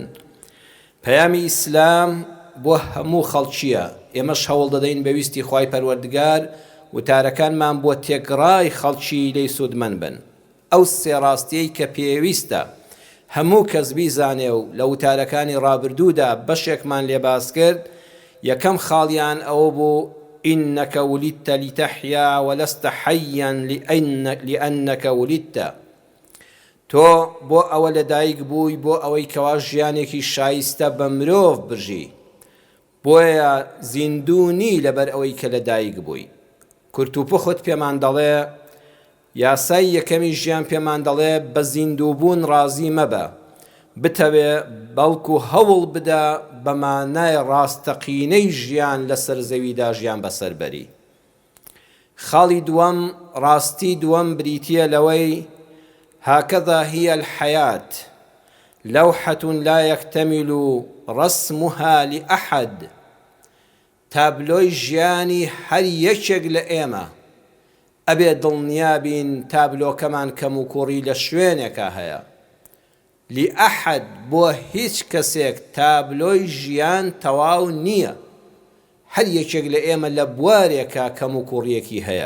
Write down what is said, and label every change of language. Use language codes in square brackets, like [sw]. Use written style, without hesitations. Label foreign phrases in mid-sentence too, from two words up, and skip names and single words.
[ckb] پەیامی ئیسلام بۆ هەموو خەڵکیە، ئێمەش هەوڵ دەدەین بەویستی خوای پەروەردگار وتارەکانمان بۆ تێکڕای خەڵکی لێی سوودمەند بن. ئەو سێ ڕاستیەی کە پێویستە هەموو کەس بیزانێ و لە وتارەکانی ڕابردوودا بەشێکمان لێباس کرد، یەکەم خاڵیان ئەوە بوو [ar] إنك ولدت لتحيا ولست حيا لأنك ولدت. [ckb] تۆ بۆ ئەوە لەدایک بووی بۆ ئەوەی کەوا ژیانێکی شایستە بە مرۆڤ بژی، بۆیە زیندوونی لەبەر ئەوەی کە لەدایک بووی. کورتوپخت پێمان دەڵێ، یاسای یەکەمی ژیان پێمان دەڵێ بە زیندووبوون ڕازی مەبە، بتەوێ بەڵکو هەوڵ بدە بە مانای ڕاستەقینەی ژیان لەسەر زەویدا ژیان بەسەر بەری. خاڵی دووەم، ڕاستی دووەم بریتیە لەوەی [ar] هاكذا هي الحياة لوحة لا يكتمل رسمها لأحد. [ckb] تابلۆی ژیانی هەر یەکێک لە ئێمە ئەبێ دڵنیابین تابلۆکەمان کەم و کوڕی لە شوێنێکە هەیە. لأحد بۆ هیچ کەسێک تابلۆی ژیان تەواو نییە، هەر یەکێک لە ئێمە لە بوارێکە کەم و کوڕیەکی هەیە.